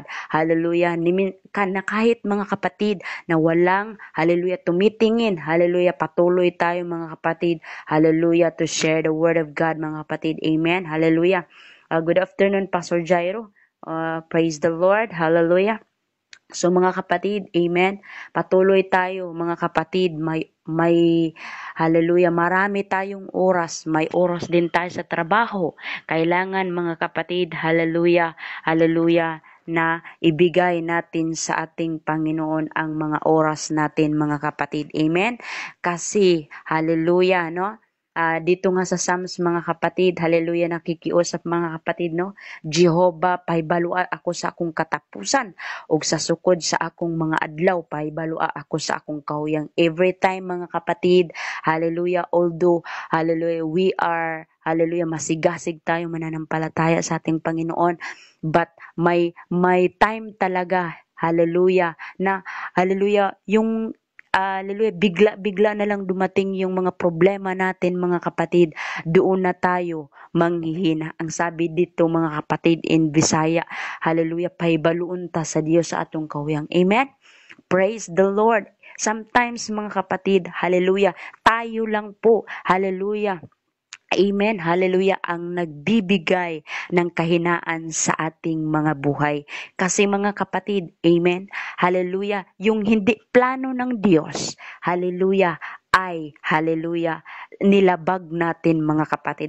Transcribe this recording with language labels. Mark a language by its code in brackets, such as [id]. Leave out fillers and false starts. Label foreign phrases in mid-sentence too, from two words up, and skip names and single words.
[tl] Hallelujah. Na kahit, mga kapatid, na walang, hallelujah, tumitingin, hallelujah, patuloy tayo, mga kapatid, [en] hallelujah, to share the word of God, [tl] mga kapatid. Amen. Hallelujah. [en] Good afternoon, Pastor Jairo. Praise the Lord. Hallelujah. So [tl] mga kapatid, [en] amen. [tl] Patuloy tayo, mga kapatid. May hallelujah, marami tayong oras. May oras din tayo sa trabaho. Kailangan, mga kapatid, hallelujah, hallelujah, na ibigay natin sa ating Panginoon ang mga oras natin, mga kapatid. Amen. Kasi hallelujah, no? Dito nga sa Psalms, mga kapatid, hallelujah, nakikiusap, mga kapatid, no? [ceb] Jehovah, pahibalua ako sa akong katapusan, ug sa sukod sa akong mga adlaw, pahibalua ako sa akong kahuyang. [en] Every time, [tl] mga kapatid, [en] hallelujah, although, hallelujah, we are, [tl] hallelujah, masigasig tayo, mananampalataya sa ating Panginoon, but may time talaga, hallelujah, na, hallelujah, yung hallelujah, bigla na lang dumating yung mga problema natin, mga kapatid, doon na tayo manghihina. Ang sabi dito, mga kapatid, [en] in Bisaya, [ceb] hallelujah, pahibaluon ta sa Dios sa atong kahuyang. Amen. [en] Praise the Lord. Sometimes, [tl] mga kapatid, hallelujah, tayo lang po, hallelujah, amen, hallelujah, ang nagbibigay ng kahinaan sa ating mga buhay. Kasi, mga kapatid, amen, hallelujah, yung hindi plano ng Diyos, hallelujah, ay, hallelujah, nilabag natin, mga kapatid.